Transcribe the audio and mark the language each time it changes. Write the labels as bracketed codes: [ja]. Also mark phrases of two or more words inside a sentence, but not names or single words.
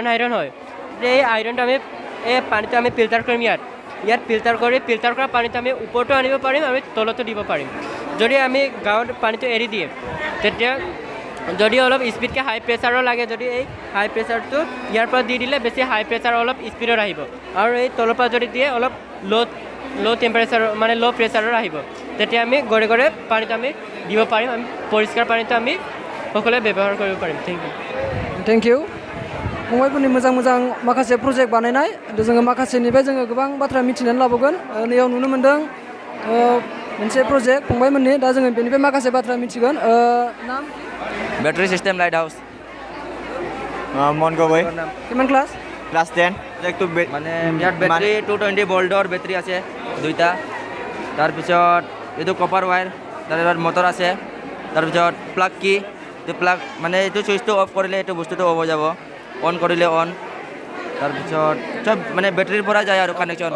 [as] হয় এই আইৰণটো আমি এই পানীটো আমি ফিল্টাৰ কৰিম ইয়াত ফিল্টাৰ কৰা পানীটো আমি ওপৰতো আনিব পাৰিম আমি তলতো দিব পাৰিম যদি আমি গাঁৱত পানীটো এৰি দিয়ে তেতিয়া যদি অলপ স্পীডকৈ [en] high pressure [as] লাগে যদি এই [en] high pressure [as] ইয়াৰ পৰা দি দিলে বেছি [en] high pressure [as] অলপ স্পীডত আহিব আৰু এই তলৰ পৰা যদি দিয়ে অলপ [en] low temperature [as] মানে [en] low pressure [as] আহিব তেতিয়া আমি গড়ে গড়ে পানীটো আমি দিব পাৰিম আমি পৰিষ্কাৰ পানীটো আমি সকলোৱে ব্যৱহাৰ কৰিব পাৰিম [en] thank you [brx] फंबायफोरनि मोजां माखासे प्रजेक्ट बानायनाय जोङो माखासेनिफ्राय जोङो गोबां बाथ्रा मिथिनानै लाबोगोन नैयाव नुनो मोन्दों मोनसे प्रजेक्ट फंबायमोननि दा जोङो बेनिफ्राय माखासे बाथ्रा मिथिगोन नाम [en] battery system light house [as] মন গগৈ কিমান ক্লাছ ক্লাছ 10 প্ৰজেক্টটো মানে ইয়াত বেটাৰী 220 ভল্টৰ বেটাৰী আছে দুইটা তাৰপিছত এইটো [en] copper wire [as] তাৰপিছত মটৰ আছে তাৰপিছত প্লাগ কি এইটো প্লাগ মানে এইটো চুইচটো অফ কৰিলে এইটো বস্তুটো অফ হৈ যাব অন কৰিলে অন তাৰপিছত চব মানে বেটাৰীৰ পৰা যায় আৰু কানেকশ্যন